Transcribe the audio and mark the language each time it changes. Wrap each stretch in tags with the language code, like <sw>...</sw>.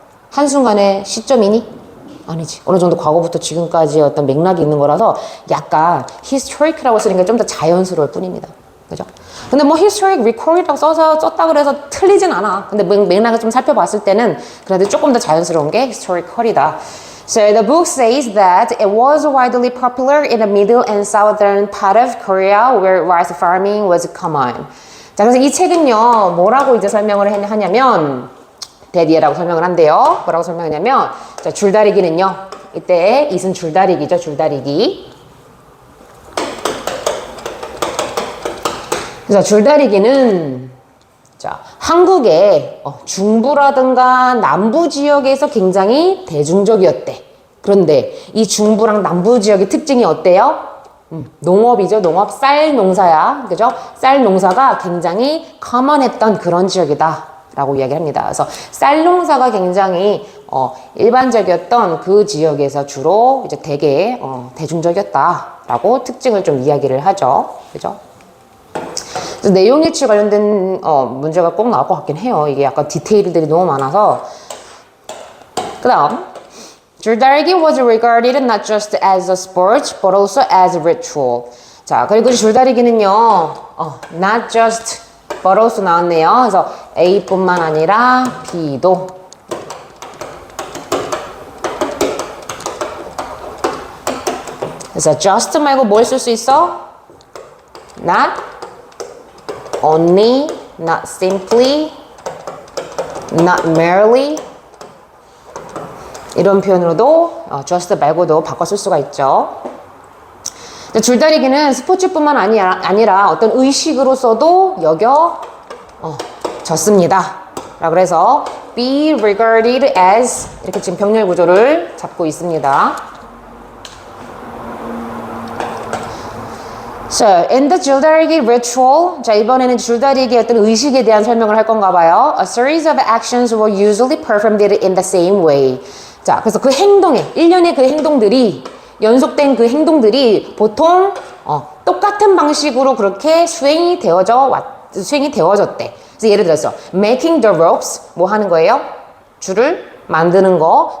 <ko>한순간의 시점이니? 아니지. 어느 정도 과거부터 지금까지의 어떤 맥락이 있는 거라서 약간 historic라고 쓰는 게 좀 더 자연스러울 뿐입니다. 그죠? 근데 뭐 historic record이라고 썼다 그래서 틀리진 않아. 근데 맥락을 좀 살펴봤을 때는 그래도 조금 더 자연스러운 게 historical이다.</ko> <en>So the book says that it was widely popular in the middle and southern part of Korea where rice farming was common.</en> <ko>자, 그래서 이 책은요, 뭐라고 이제 설명을 하냐면, 데디에라고 설명을 한대요. 뭐라고 설명하냐면, 자, 줄다리기는요, 이때 이은 줄다리기죠, 줄다리기. 그래서 줄다리기는, 자, 한국의 중부라든가 남부 지역에서 굉장히 대중적이었대. 그런데 이 중부랑 남부 지역의 특징이 어때요? 농업이죠. 농업, 쌀 농사야. 그죠? 쌀 농사가 굉장히 커먼했던 그런 지역이다. 라고 이야기를 합니다. 그래서 쌀 농사가 굉장히 일반적이었던 그 지역에서 주로 이제 되게 대중적이었다라고 특징을 좀 이야기를 하죠. 그죠? 그래서 내용 일치 관련된 문제가 꼭 나올 것 같긴 해요. 이게 약간 디테일들이 너무 많아서. 그 다음,</ko> <en>줄다리기 was regarded not just as a sport but also as a ritual.</en> <ko>자, 그리고 줄다리기는요, not just but also 나왔네요. 그래서 A뿐만 아니라 B도. 그래서 just 말고 뭘 쓸 수 있어? not only, not simply, not merely 이런 표현으로도 just 말고도 바꿔 쓸 수가 있죠. 줄다리기는 스포츠뿐만 아니라 어떤 의식으로서도 여겨졌습니다. 그래서 be regarded as 이렇게 지금 병렬 구조를 잡고 있습니다.</ko> <en>So, in the 줄다리기 ritual,</en> <ko>자, 이번에는 줄다리기의 어떤 의식에 대한 설명을 할 건가 봐요.</ko> <en>A series of actions were usually performed in the same way.</en> <ko>자, 그래서 그 일련의 그 행동들이, 연속된 그 행동들이 보통, 똑같은 방식으로 그렇게 수행이 되어졌대. 그래서 예를 들어서,</ko> <en>making the ropes,</en> <ko>뭐 하는 거예요? 줄을 만드는 거.</ko>